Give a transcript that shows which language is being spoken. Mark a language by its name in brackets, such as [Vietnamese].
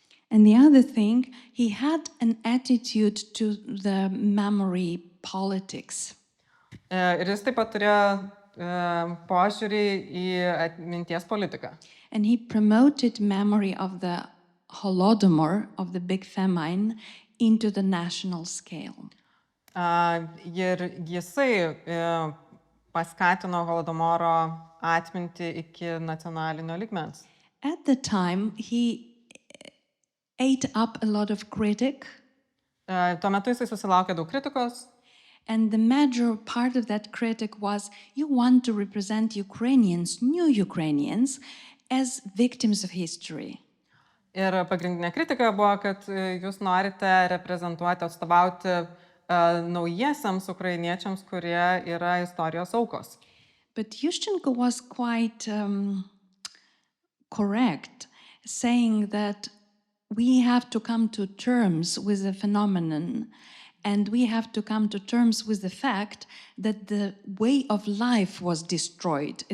[English] And the other thing, he had an attitude to the memory politics. [Lithuanian] Ir jis taip pat turėjo požiūrį į atminties politiką. [English] And he promoted memory of the Holodomor, of the big famine, into the national scale. [Lithuanian] Ir jisai paskatino Holodomoro atmintį iki nacionalinio lygmens. [English] At the time, he ate up a lot of critic. [Lithuanian] Tuo metu jisai susilaukė daug kritikos. [English] And the major part of that critic was, you want to represent Ukrainians, new Ukrainians, as victims of history. [Lithuanian] Ir pagrindinė kritika buvo, kad jūs norite reprezentuoti, atstovauti naujiesiams ukrainiečiams, kurie yra istorijos aukos. [English] But Yushchenko was quite correct, saying that we have to come to terms with the phenomenon, and we have to come to terms with the fact that the way of life was destroyed.